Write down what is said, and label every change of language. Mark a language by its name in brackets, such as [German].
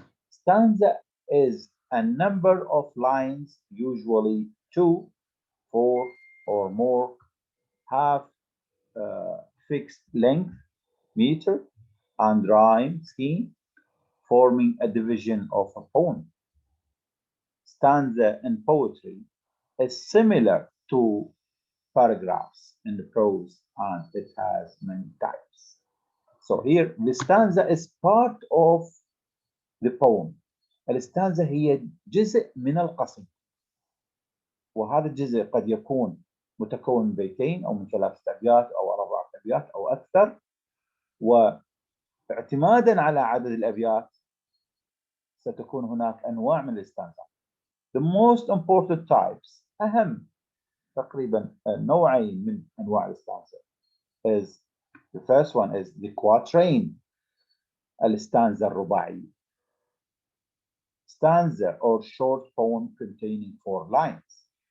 [English] Stanza is a number of lines, usually two, four, or more, have fixed length, meter, and rhyme scheme, forming a division of a poem. Stanza in poetry is similar to paragraphs in the prose, and it has many types. So here the stanza is part of the poem. [Arabic] الستانزا هي جزء من القصيدة، وهذا الجزء قد يكون متكون من بيتين أو من 3 أبيات أو 4 أبيات أو أكثر، واعتمادا على عدد الأبيات ستكون هناك أنواع من الستانزا. [English] The most important types، [Arabic] أهم تقريبا نوعين من أنواع الستانزا [English] is the first one is the quatrain، [Arabic] الستانزا الرباعية. [English] Stanza or short poem containing 4 lines.